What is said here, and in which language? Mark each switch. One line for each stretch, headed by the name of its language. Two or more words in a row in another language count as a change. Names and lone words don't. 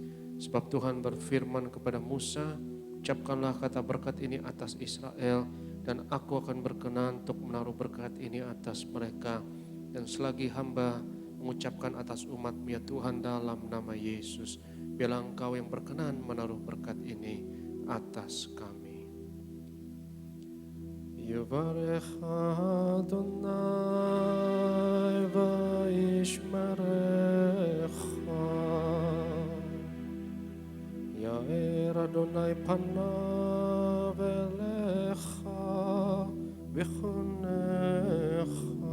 Indonesian: Sebab Tuhan berfirman kepada Musa, ucapkanlah kata berkat ini atas Israel dan aku akan berkenan untuk menaruh berkat ini atas mereka. Dan selagi hamba mengucapkan atas umat-Mu ya Tuhan dalam nama Yesus, biarlah Engkau yang berkenan menaruh berkat ini atas kami.
Hebrew: יברכך אדוני וישמרך יאר אדוני פניו אליך ויחנך,